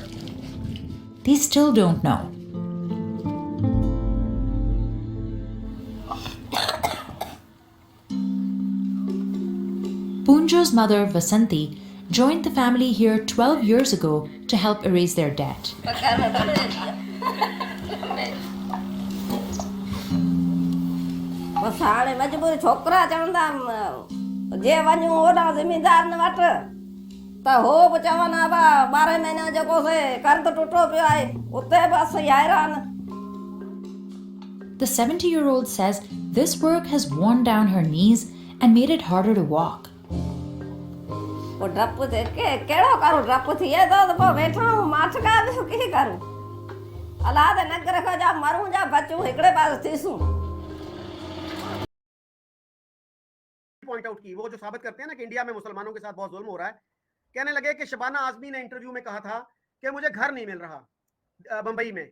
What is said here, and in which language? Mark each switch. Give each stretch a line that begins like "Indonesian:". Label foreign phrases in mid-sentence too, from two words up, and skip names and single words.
English: They still don't know. Punjo's mother, Vasanti, joined the family here 12 years ago to help erase their debt.
Sindhi: हाणे मजबूर छोकरा चवंदा जे वञूं ओॾा ज़मींदार न वटि त हो बि चवनि बा 12 महीना जेको से कर्ज़ टुटो पियो आहे उते बि असीं हैरान.
English: The 70-year-old says this work has worn down her knees and made it harder to walk.
Sindhi: वो डप थे के केड़ो करूं डप थिए तो पोइ वेठा हूं माठका बि की करूं अलाह दे नगर खो जा मरूं जा बचूं हिकड़े पास थीसूं.
English: point out
Urdu: کی وہ جو ثابت کرتے ہیں نا کہ انڈیا میں مسلمانوں کے ساتھ بہت ظلم ہو رہا ہے. کہنے لگے کہ شبانہ اعظمی نے انٹرویو میں کہا تھا کہ مجھے گھر نہیں مل رہا ممبئی میں.